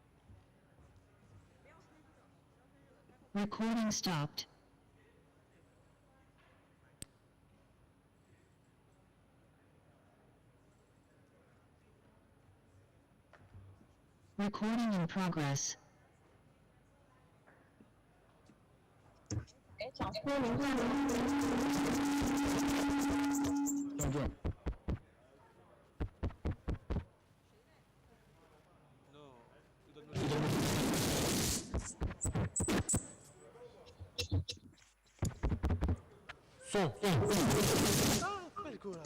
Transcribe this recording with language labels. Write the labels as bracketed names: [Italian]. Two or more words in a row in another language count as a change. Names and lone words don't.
[English] Recording stopped. Recording in progress. [Chinese] 哎，讲说明白了。校正。 [French] Son. Ah, coupez le micro là.